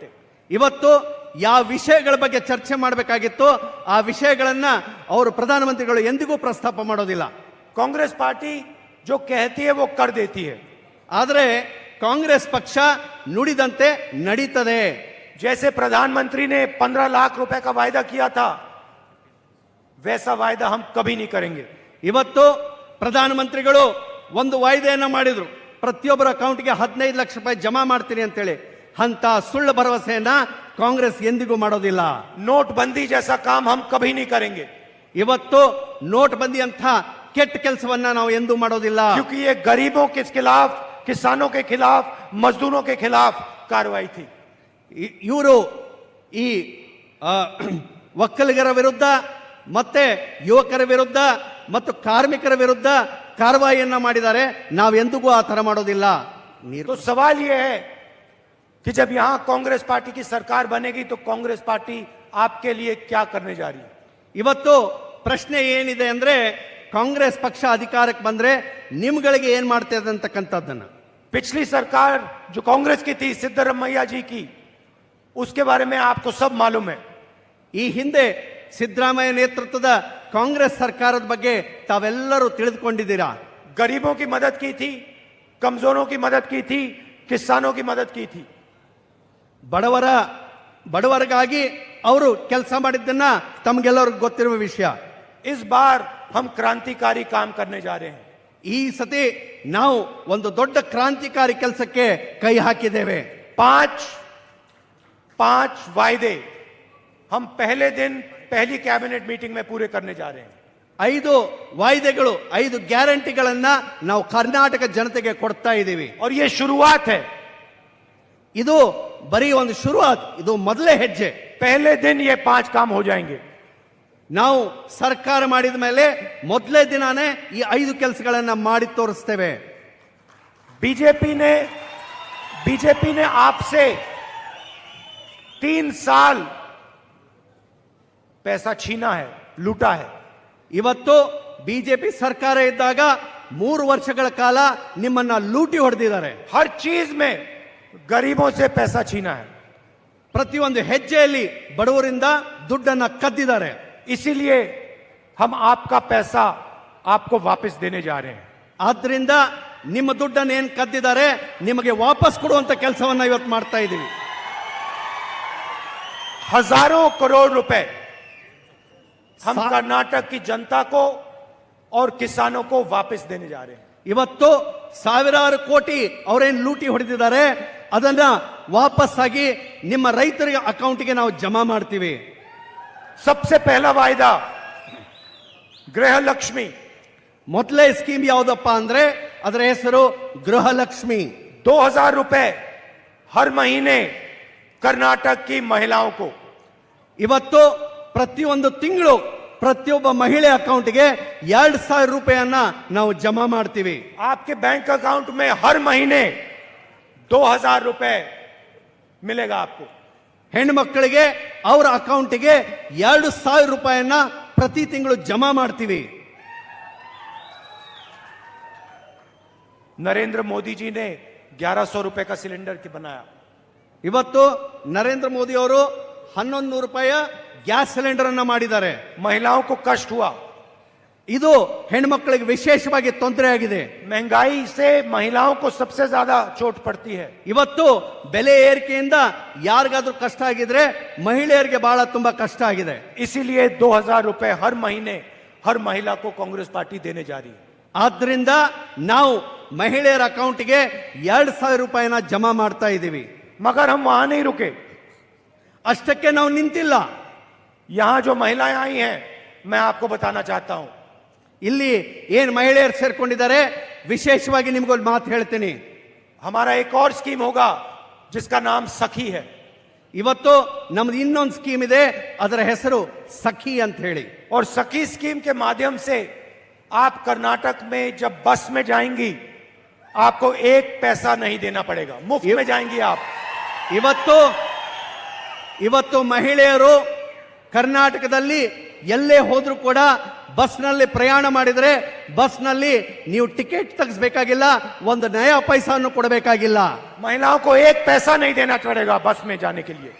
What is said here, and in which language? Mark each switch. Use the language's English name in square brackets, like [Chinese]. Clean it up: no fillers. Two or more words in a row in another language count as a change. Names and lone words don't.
[Kannada] ಇವತ್ತು ಯಾವ ವಿಷಯಗಳ ಬಗ್ಗೆ ಚರ್ಚೆ ಮಾಡಬೇಕಾಗಿತ್ತು ಆ ವಿಷಯಗಳನ್ನ ಅವರು ಪ್ರಧಾನಮಂತ್ರಿಗಳು ಎಂದಿಗೂ ಪ್ರಸ್ತಾಪ ಮಾಡೋದಿಲ್ಲ. [Hindi] कांग्रेस पार्टी जो कहती है वो कर देती है. [Kannada] ಆದರೆ ಕಾಂಗ್ರೆಸ್ ಪಕ್ಷ ನುಡಿದಂತೆ ನಡೀತದೆ. [Hindi] जैसे प्रधानमंत्री ने 15 लाख रुपए का वायदा किया था, वैसा वायदा हम कभी नहीं करेंगे. [Kannada] ಇವತ್ತು ಪ್ರಧಾನಮಂತ್ರಿಗಳು ಒಂದು ವಾಯ್ದೆಯನ್ನ ಮಾಡಿದ್ರು, ಪ್ರತಿಯೊಬ್ಬರ ಅಕೌಂಟ್ಗೆ 15 ಲಕ್ಷ ರೂಪಾಯಿ ಜಮಾ ಮಾಡ್ತೀನಿ ಅಂತೇಳಿ. ಅಂತ ಸುಳ್ಳು ಭರವಸೆಯನ್ನ ಕಾಂಗ್ರೆಸ್ ಎಂದಿಗೂ ಮಾಡೋದಿಲ್ಲ. [Hindi] नोटबंदी जैसा काम हम कभी नहीं करेंगे. [Kannada] ಇವತ್ತು ನೋಟ್ ಬಂದಿ ಅಂತ ಕೆಟ್ಟ ಕೆಲಸವನ್ನ ನಾವು ಎಂದೂ ಮಾಡೋದಿಲ್ಲ. [Hindi] क्योंकि ये गरीबों के खिलाफ, किसानों के खिलाफ, मजदूरों के खिलाफ कार्रवाई थी. [Kannada] ಇವರು ಈ ಒಕ್ಕಲಿಗರ ವಿರುದ್ಧ ಮತ್ತೆ ಯುವಕರ ವಿರುದ್ಧ ಮತ್ತು ಕಾರ್ಮಿಕರ ವಿರುದ್ಧ ಕಾರ್ಯವಾಹಿಯನ್ನ ಮಾಡಿದ್ದಾರೆ. ನಾವೆಂದಿಗೂ ಆ ತರ ಮಾಡೋದಿಲ್ಲ. [Hindi] तो सवाल यह है कि जब यहां कांग्रेस पार्टी की सरकार बनेगी तो कांग्रेस पार्टी आपके लिए क्या करने जा रही है? [Kannada] ಇವತ್ತು ಪ್ರಶ್ನೆ ಏನಿದೆ ಅಂದ್ರೆ ಕಾಂಗ್ರೆಸ್ ಪಕ್ಷ ಅಧಿಕಾರಕ್ಕೆ ಬಂದ್ರೆ ನಿಮ್ಗಳಿಗೆ ಏನ್ ಮಾಡ್ತದೆ ಅಂತಕ್ಕಂಥದ್ದನ್ನ. [Hindi] पिछली सरकार जो कांग्रेस की थी, सिद्धरामैया जी की, उसके बारे में आपको सब मालूम है. [Kannada] ಈ ಹಿಂದೆ ಸಿದ್ದರಾಮಯ್ಯ ನೇತೃತ್ವದ ಕಾಂಗ್ರೆಸ್ ಸರ್ಕಾರದ ಬಗ್ಗೆ ತಾವೆಲ್ಲರೂ ತಿಳಿದುಕೊಂಡಿದ್ದೀರಾ. [Hindi] गरीबों की मदद की थी, कमजोरों की मदद की थी, किसानों की मदद की थी. [Kannada] ಬಡವರಿಗಾಗಿ ಅವರು ಕೆಲಸ ಮಾಡಿದ್ದನ್ನ ತಮಗೆಲ್ಲರಿಗೂ ಗೊತ್ತಿರುವ ವಿಷಯ. [Hindi] इस बार हम क्रांतिकारी काम करने जा रहे हैं. [Kannada] ಈ ಸತಿ ನಾವು ಒಂದು ದೊಡ್ಡ ಕ್ರಾಂತಿಕಾರಿ ಕೆಲಸಕ್ಕೆ ಕೈ ಹಾಕಿದ್ದೇವೆ. [Hindi] 5 वायदे हम पहले दिन पहली [English] cabinet meeting [Hindi] में पूरे करने जा रहे हैं. [Kannada] 5 ವಾಯ್ದೆಗಳು, 5 ಗ್ಯಾರಂಟಿಗಳನ್ನ ನಾವು ಕರ್ನಾಟಕ ಜನತೆಗೆ ಕೊಡ್ತಾ ಇದ್ದೀವಿ. [Hindi] और ये शुरुआत है. [Kannada] ಇದು ಬರೀ ಒಂದು ಶುರುವಾತ್, ಇದು ಮೊದಲೇ ಹೆಜ್ಜೆ. [Hindi] पहले दिन ये 5 काम हो जाएंगे. [Kannada] ನಾವು ಸರ್ಕಾರ ಮಾಡಿದ ಮೇಲೆ ಮೊದಲೇ ದಿನಾನೇ ಈ 5 ಕೆಲಸಗಳನ್ನ ಮಾಡಿ ತೋರಿಸ್ತೇವೆ. [Hindi] बीजेपी ने आपसे 3 साल पैसा छीना है, लूटा है. [Kannada] ಇವತ್ತು ಬಿಜೆಪಿ ಸರ್ಕಾರ ಇದ್ದಾಗ 3 ವರ್ಷಗಳ ಕಾಲ ನಿಮ್ಮನ್ನ ಲೂಟಿ ಹೊಡೆದಿದ್ದಾರೆ. [Hindi] हर चीज में गरीबों से पैसा छीना है. [Kannada] ಪ್ರತಿಯೊಂದು ಹೆಜ್ಜೆಯಲ್ಲಿ ಬಡವರಿಂದ ದುಡ್ಡನ್ನ ಕದ್ದಿದ್ದಾರೆ. [Hindi] इसीलिए हम आपका पैसा आपको वापस देने जा रहे हैं. [Kannada] ಆದ್ರಿಂದ ನಿಮ್ಮ ದುಡ್ಡನ್ನು ಏನ್ ಕದ್ದಿದ್ದಾರೆ ನಿಮಗೆ ವಾಪಸ್ ಕೊಡುವಂತ ಕೆಲಸವನ್ನ ಇವತ್ತು ಮಾಡ್ತಾ ಇದ್ದೀವಿ. [Hindi] हजारों करोड़ रुपए हम कर्नाटक की जनता को और किसानों को वापस देने जा रहे हैं. [Kannada] ಇವತ್ತು ಸಾವಿರಾರು ಕೋಟಿ ಅವರೇನ್ ಲೂಟಿ ಹೊಡೆದಿದ್ದಾರೆ ಅದನ್ನ ವಾಪಸ್ ಆಗಿ ನಿಮ್ಮ ರೈತರಿಗೆ ಅಕೌಂಟ್ಗೆ ನಾವು ಜಮಾ ಮಾಡ್ತೀವಿ. [Hindi] सबसे पहला वायदा गृह लक्ष्मी. [Kannada] ಮೊದಲೇ ಸ್ಕೀಮ್ ಯಾವುದಪ್ಪ ಅಂದ್ರೆ ಅದರ ಹೆಸರು ಗೃಹಲಕ್ಷ್ಮಿ. [Hindi] 2000 रुपए हर महीने कर्नाटक की महिलाओं को. [Kannada] ಇವತ್ತು ಪ್ರತಿಯೊಂದು ತಿಂಗಳು ಪ್ರತಿಯೊಬ್ಬ ಮಹಿಳೆ ಅಕೌಂಟ್ಗೆ 2000 ರೂಪಾಯಿಯನ್ನ ನಾವು ಜಮಾ ಮಾಡ್ತೀವಿ. [Hindi] आपके [English] bank account [Hindi] में हर महीने 2000 रुपए मिलेगा आपको. [Kannada] ಹೆಣ್ಮಕ್ಕಳಿಗೆ ಅವರ ಅಕೌಂಟ್ಗೆ 2000 ರೂಪಾಯಿಯನ್ನ ಪ್ರತಿ ತಿಂಗಳು ಜಮಾ ಮಾಡ್ತೀವಿ. [Hindi] नरेंद्र मोदी जी ने 1100 रुपए का सिलेंडर की बनाया. [Kannada] ಇವತ್ತು ನರೇಂದ್ರ ಮೋದಿ ಅವರು 1100 ರೂಪಾಯಿಯ [English] gas cylinder [Kannada] ಅನ್ನ ಮಾಡಿದ್ದಾರೆ. [Hindi] महिलाओं को कष्ट हुआ. [Kannada] ಇದು ಹೆಣ್ಮಕ್ಕಳಿಗೆ ವಿಶೇಷವಾಗಿ ತೊಂದರೆ ಆಗಿದೆ. [Hindi] महंगाई से महिलाओं को सबसे ज्यादा चोट पड़ती है. [Kannada] ಇವತ್ತು ಬೆಲೆ ಏರಿಕೆಯಿಂದ ಯಾರಿಗಾದ್ರೂ ಕಷ್ಟ ಆಗಿದ್ರೆ ಮಹಿಳೆಯರಿಗೆ ಬಹಳ ತುಂಬಾ ಕಷ್ಟ ಆಗಿದೆ. [Hindi] इसीलिए 2000 रुपए हर महीने हर महिला को कांग्रेस पार्टी देने जा रही है. [Kannada] ಆದ್ರಿಂದ ನಾವು ಮಹಿಳೆಯರ ಅಕೌಂಟ್ಗೆ 2000 ರೂಪಾಯಿನ ಜಮಾ ಮಾಡ್ತಾ ಇದ್ದೀವಿ. [Hindi] मगर हम वहां नहीं रुके. [Kannada] ಅಷ್ಟಕ್ಕೆ ನಾವು ನಿಂತಿಲ್ಲ. [Hindi] यहां जो महिलाएं आई हैं मैं आपको बताना चाहता हूं. [Kannada] ಇಲ್ಲಿ ಏನ್ ಮಹಿಳೆಯರು ಸೇರ್ಕೊಂಡಿದ್ದಾರೆ ವಿಶೇಷವಾಗಿ ನಿಮ್ಗೊಂದು ಮಾತು ಹೇಳ್ತೀನಿ. [Hindi] हमारा एक और स्कीम होगा जिसका नाम सखी है. [Kannada] ಇವತ್ತು ನಮ್ದು ಇನ್ನೊಂದು ಸ್ಕೀಮ್ ಇದೆ, ಅದರ ಹೆಸರು ಸಖಿ ಅಂತ ಹೇಳಿ. [Hindi] और सखी स्कीम के माध्यम से आप कर्नाटक में जब बस में जाएंगी आपको 1 पैसा नहीं देना पड़ेगा. मुफ्त में जाएंगी आप. [Kannada] ಇವತ್ತು ಮಹಿಳೆಯರು ಕರ್ನಾಟಕದಲ್ಲಿ ಎಲ್ಲೇ ಹೋದ್ರೂ ಕೂಡ ಬಸ್ನಲ್ಲಿ ಪ್ರಯಾಣ ಮಾಡಿದ್ರೆ ಬಸ್ನಲ್ಲಿ ನೀವು ಟಿಕೆಟ್ ತೆಗೆಸಬೇಕಾಗಿಲ್ಲ, 1 ನಯಾ ಪೈಸಾನು ಕೊಡಬೇಕಾಗಿಲ್ಲ. [Hindi] महिलाओं को 1 पैसा नहीं देना पड़ेगा बस में जाने के लिए.